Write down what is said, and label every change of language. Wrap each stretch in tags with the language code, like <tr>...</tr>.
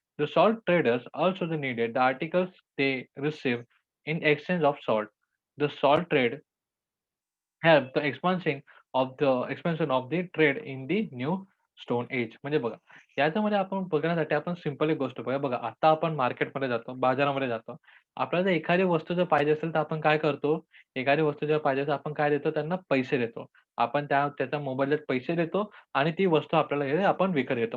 <en>The salt traders also needed the articles they received in exchange of salt. The salt trade helped the expansion of the trade in the new stone age.</en> <mr>म्हणजे बघा, याच्यामध्ये आपण बघण्यासाठी आपण simple एक गोष्ट बघूया. बघा, आता आपण मार्केटमध्ये जातो, बाजारामध्ये जातो. आपल्याला जर एखादी वस्तू जर पाहिजे असेल, तर आपण काय करतो? एखादी वस्तू जर पाहिजे, तर आपण काय देतो? त्यांना पैसे देतो. आपण त्याच्या मोबदल्यात पैसे देतो आणि ती वस्तू आपल्याला हे आपण विकत घेतो.</mr>